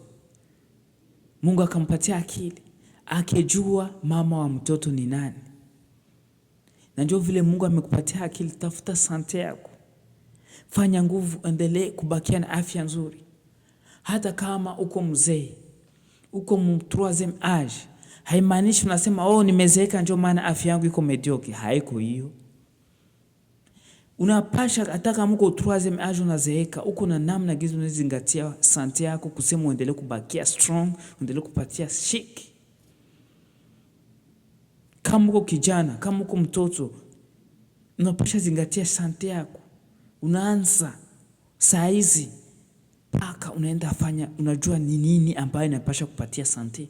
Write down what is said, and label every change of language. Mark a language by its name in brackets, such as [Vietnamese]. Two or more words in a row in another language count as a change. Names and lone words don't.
[Swahili] Mungu akampatia akili. Akijua mama wa mtoto ni nani. Najua vile Mungu amekupatia akili, tafuta sante yako. Fanya nguvu, endelee kubakia na afya nzuri. Hata kama uko mzee, uko [French] troisième âge, [Swahili] haimaanishi unasema nimezeeka ndio maana afya yangu iko mediocre. Haiko hiyo. Unapasha hata kama uko [French] troisième âge [Swahili] unazeeka, uko na namna gizo unazingatia sante yako kusema uendelee kubakia strong, uendelee kupatia chic. Kama uko kijana, kama uko mtoto, unapasha zingatia sante yako. Unaanza saa hizi paka unaenda fanya, unajua ni nini ambayo inapasha kupatia sante.